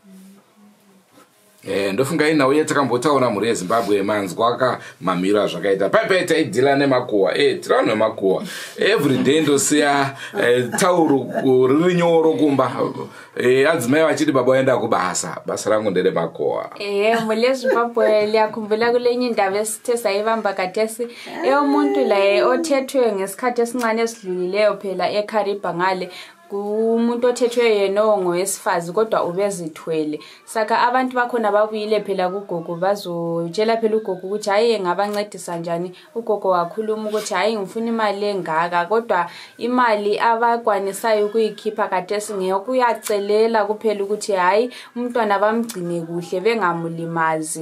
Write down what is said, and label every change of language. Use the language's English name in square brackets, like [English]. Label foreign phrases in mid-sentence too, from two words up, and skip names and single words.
[Shona] Ndofunga inauye takambotaura mhuri yeZimbabwe manzwa mamira zvakaita paipai taidhila nemakuwa tirawo nemakuwa everyday ndosiya tauro riri nyoro kumba adzimai vachiti baba waenda kubasa basa rangu nderemakuwa. [North Ndebele] Mhuri yeZimbabwe liyakhumbula kulenye indaba esithe sayibamba katesi umuntu la othethwe ngesikhathi esincane esidlulileyo phela eKariba ngale umuntu othethwe yena ongowesifazi kodwa ubezithwele. Saka abantu bakhona babuyile phela kugogo bazotshela phela ugogo ukuthi hayi ngabancedisa njani. Ugogo wakhuluma ukuthi hayi ngifuna imali engaka kodwa imali abakwanisayo ukuyikhipha katesi ngeyokuyacelela kuphela ukuthi hayi umntwana bamgcine kuhle bengamulimazi.